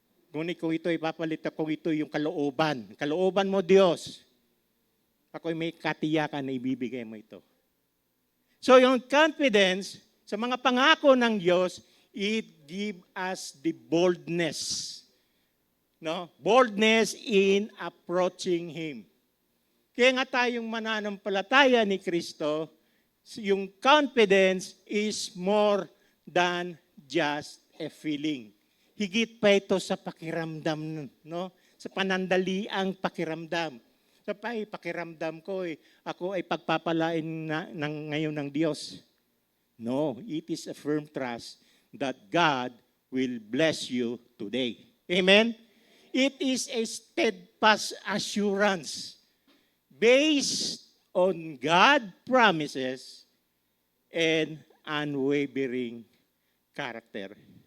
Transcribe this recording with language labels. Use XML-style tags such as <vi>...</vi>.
<tl>Ngunit kung ito ipapalit ako, ito yung kalooban. Kalooban mo, Diyos. Ako'y may katiyakan na ibibigay mo ito. So yung confidence sa mga pangako ng Diyos,</tl> <en>it give us the boldness. No? Boldness in approaching Him.</en> <tl>Kaya nga tayong mananampalataya ni Kristo, yung confidence</tl> <en>is more than just a feeling.</en> <tl>Higit pa ito sa pakiramdam, no? Sa panandaliang pakiramdam. Sa pakiramdam ko, ako ay pagpapalain ngayon ng Diyos.</tl> <en>No, it is a firm trust that God will bless you today. Amen? It is a steadfast assurance based on God's promises and unwavering character.</en>